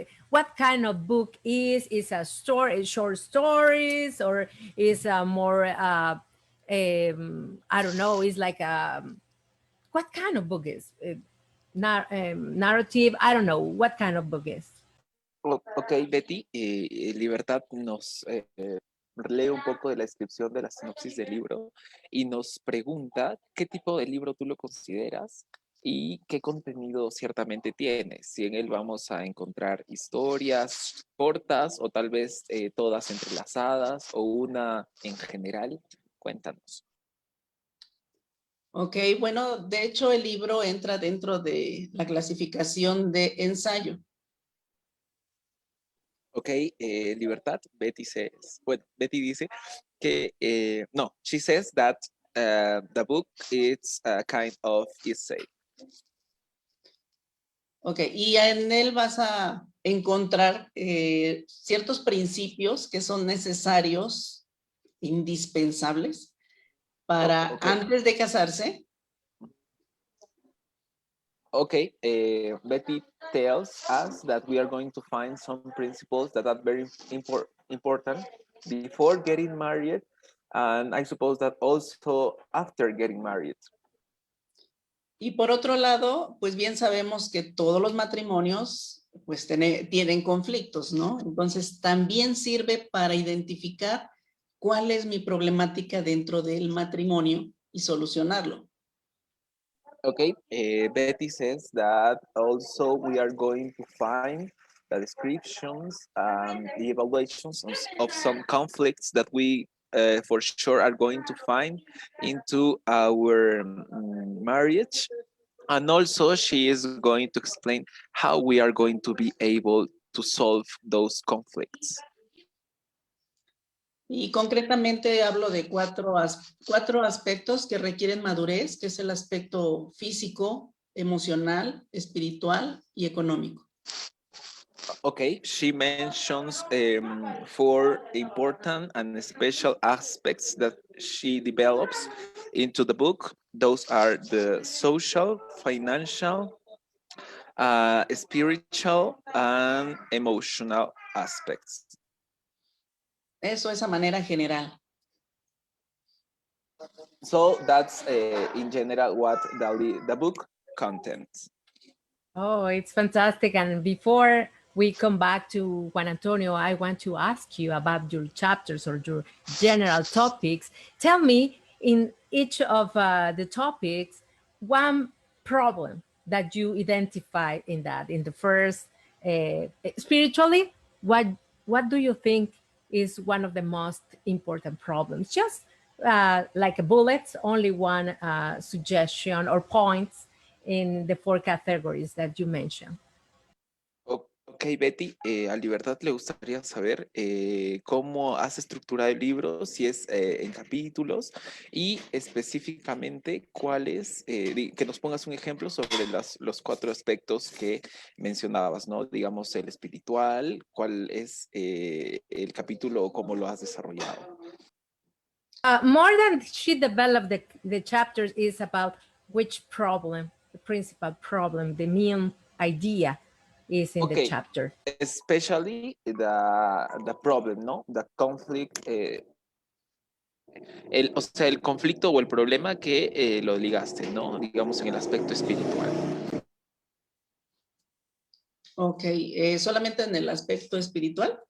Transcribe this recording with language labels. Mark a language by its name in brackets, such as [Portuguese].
[English] What kind of book is a story, short stories, or is a more I don't know, it's like what kind of book is narrative? I don't know what kind of book is. [Spanish] Ok, Betty, Libertad nos lee un poco de la descripción de la sinopsis del libro y nos pregunta qué tipo de libro tú lo consideras y qué contenido ciertamente tiene. Si en él vamos a encontrar historias cortas o tal vez todas entrelazadas o una en general. Cuéntanos. Ok, bueno, de hecho el libro entra dentro de la clasificación de ensayo. [English] Ok, Libertad, Betty [Spanish] dice que, no, [English] she says that the book is a kind of essay. [Spanish] Ok, y en él vas a encontrar ciertos principios que son necesarios, indispensables, para Okay. antes de casarse. [English] Okay, Betty tells us that we are going to find some principles that are very important before getting married, and I suppose that also after getting married. [Spanish] Y por otro lado, pues bien sabemos que todos los matrimonios pues tienen conflictos, ¿no? Entonces también sirve para identificar cuál es mi problemática dentro del matrimonio y solucionarlo. [English] Okay, Betty says that also we are going to find the descriptions and the evaluations of some conflicts that we for sure are going to find into our marriage. And also she is going to explain how we are going to be able to solve those conflicts. [Spanish] Y concretamente hablo de cuatro aspectos que requieren madurez, que es el aspecto físico, emocional, espiritual y económico. [English] Okay, she mentions 4 important and special aspects that she develops into the book. Those are the social, financial, spiritual, and emotional aspects. [Spanish] Eso es a manera general. [English] So that's in general what the book contains. Oh, it's fantastic. And before we come back to Juan Antonio, I want to ask you about your chapters or your general topics. Tell me, in each of the topics, one problem that you identify in that. In the first, spiritually, what do you think is one of the most important problems? Just like a bullet, only one suggestion or points in the 4 categories that you mentioned. [Spanish] Ok, Betty, a Libertad le gustaría saber cómo has estructurado el libro, si es en capítulos y específicamente cuáles, que nos pongas un ejemplo sobre los 4 aspectos que mencionabas, ¿no? Digamos, el espiritual, cuál es el capítulo o cómo lo has desarrollado. [English] More than she developed the chapters is about which problem, the principal problem, the main idea is in the chapter. Especially the problem, [Spanish] ¿no? [English] The conflict, [Spanish] o sea, el conflicto o el problema que lo ligaste, ¿no? Digamos en el aspecto espiritual. Ok, ¿solamente en el aspecto espiritual?